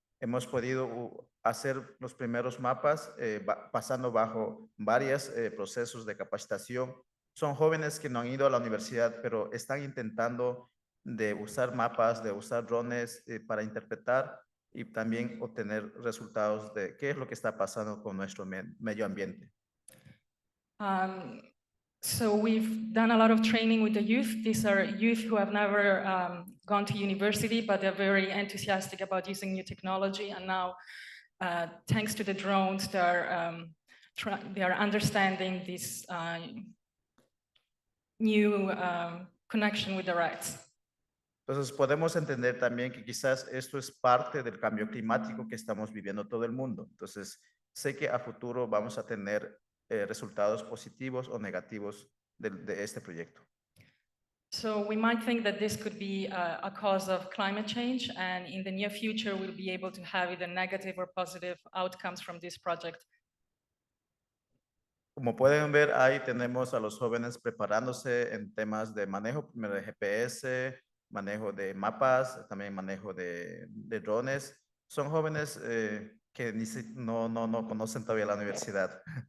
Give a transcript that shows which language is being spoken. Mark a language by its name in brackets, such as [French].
[Spanish] hemos podido hacer los primeros mapas pasando bajo varios procesos de capacitación. Son jóvenes que no han ido a la universidad, pero están intentando de usar mapas, de usar drones para interpretar y también obtener resultados de qué es lo que está pasando con nuestro medio ambiente. [English] So we've done a lot of training with the youth. These are youth who have never gone to university, but they're very enthusiastic about using new technology. And now, thanks to the drones, they are understanding this new connection with the rats. [Spanish] Entonces podemos entender también que quizás esto es parte del cambio climático que estamos viviendo todo el mundo. Entonces sé que a futuro vamos a tener resultados positivos o negativos de este proyecto. [English] So we might think that this could be a cause of climate change, and in the near future, we'll be able to have either negative or positive outcomes from this project. [Spanish] Como pueden ver, ahí tenemos a los jóvenes preparándose en temas de manejo primero de GPS, manejo de mapas, también manejo de drones. Son jóvenes que no conocen todavía la universidad.